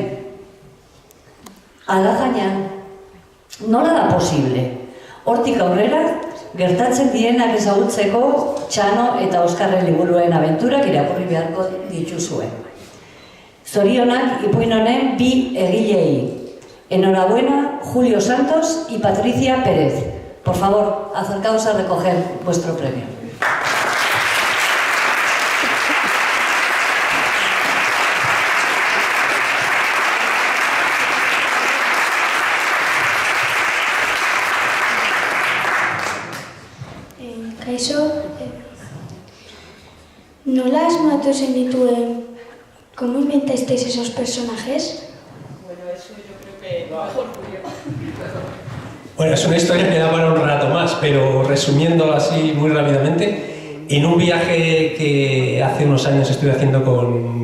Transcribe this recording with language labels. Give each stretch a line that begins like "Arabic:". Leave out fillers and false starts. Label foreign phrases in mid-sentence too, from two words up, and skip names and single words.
Basque: Alagaina, nola da posible? Hortik aurrera, gertatzen dienak ezagutzeko Txano eta Oskarren liburuen abenturak irakurri beharko dituzue. Zorionak ipuin honen bi egilei.
Spanish: Enhorabuena, Julio Santos y Patricia Pérez. Por favor, acercaos a recoger vuestro premio.
Basque: Kaixo, nola asmatu zenituen?
Spanish: ¿Cómo inventasteis esos personajes? Bueno, es una historia que da para un rato más, pero resumiendo así muy rápidamente, en un viaje que hace unos años estuve haciendo con